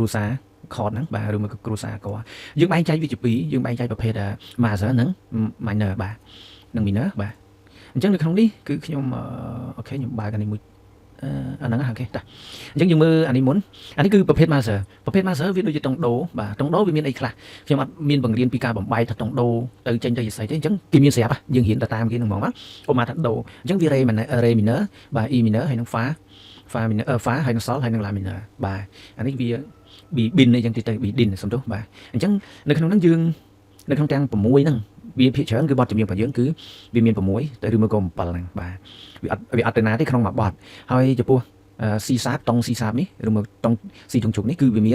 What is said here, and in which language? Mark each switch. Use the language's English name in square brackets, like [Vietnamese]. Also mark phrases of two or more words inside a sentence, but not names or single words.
[Khmer] សាខតហ្នឹងបាទឬមួយក៏គ្រូសាកយើងបែងចែកវាជា2យើងបែងចែកប្រភេទ major និង minor បាទនិង minor បាទអញ្ចឹងនៅក្នុងនេះគឺខ្ញុំអូខេខ្ញុំបើកអានេះមួយអាហ្នឹងអូខេតាអញ្ចឹងយើងមើលអានេះមុនអានេះគឺប្រភេទ master វាដូចជាតុងដូបាទតុងដូវាមានអីខ្លះខ្ញុំអត់មានបង្រៀនពីការបំបែកថាតុងដូទៅចេញទៅជាស្អីទេអញ្ចឹងគេមានស្រាប់យើងរៀនទៅតាមគេហ្នឹងហ្មងបាទឧបមាថាដូអញ្ចឹងវា [English] re minor [Khmer] បាទ [English] e minor [Khmer] ហើយនឹង [English] fa minor [Khmer] fa ហើយនឹង sol ហើយនឹង [English] la minor [Khmer] បាទអានេះវា bin អញ្ចឹងទៅ bin សំទោសបាទអញ្ចឹងនៅក្នុងហ្នឹងយើងនៅក្នុងទាំង6ហ្នឹងវាភាគច្រើនគឺបទចម្រៀងរបស់យើងគឺវាមាន6ទៅឬមួយក៏7ហ្នឹងបាទវាអត់ទៅណាទេក្នុងមួយបទហើយចំពោះ [English] C sharp [Khmer] តុង [English] C sharp [Khmer] នេះឬមកតុង C ធុងជុកនេះគឺវា